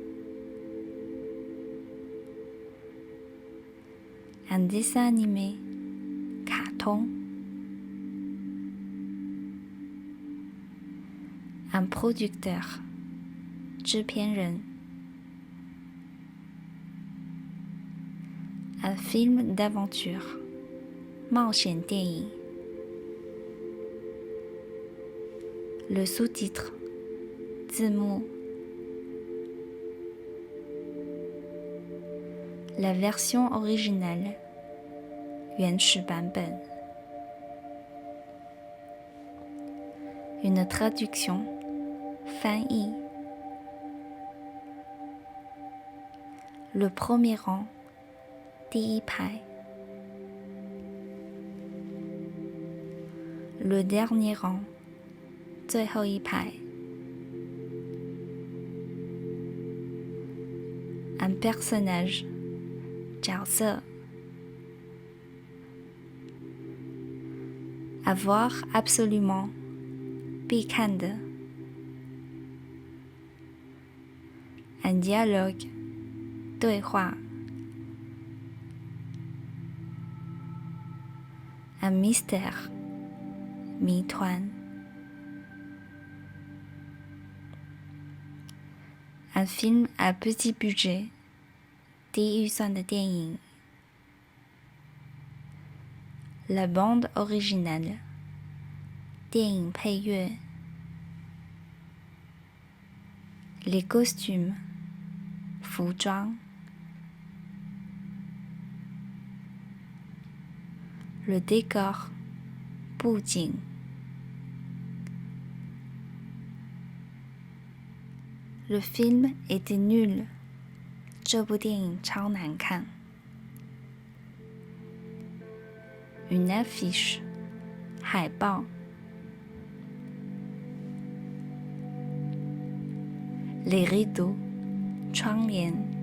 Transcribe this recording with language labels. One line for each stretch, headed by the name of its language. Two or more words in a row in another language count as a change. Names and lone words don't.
French: Un dessin animé 卡通 Un producteur 制片人 Un film d'aventure
Chinese: 冒险电影
French: Le sous-titre 字幕 La version originale
Chinese: 原始版本
French: Une traduction 翻译 Le premier rang
Chinese: 第一排
French: Le dernier rang
Chinese: 最后一排
French: Un personnage 角色 Avoir absolument
Chinese: 必看的
French: Un dialogue 对话 Un mystère 谜团 Un film à petit budget
Chinese: 低预算的电影
French: La bande originale
Chinese: 电影配乐
French: Les costumes 服装 Le décor 布景 Le film était nul
Chinese: 这部电影超难看
French: Une affiche 海报 Les rideaux 窗帘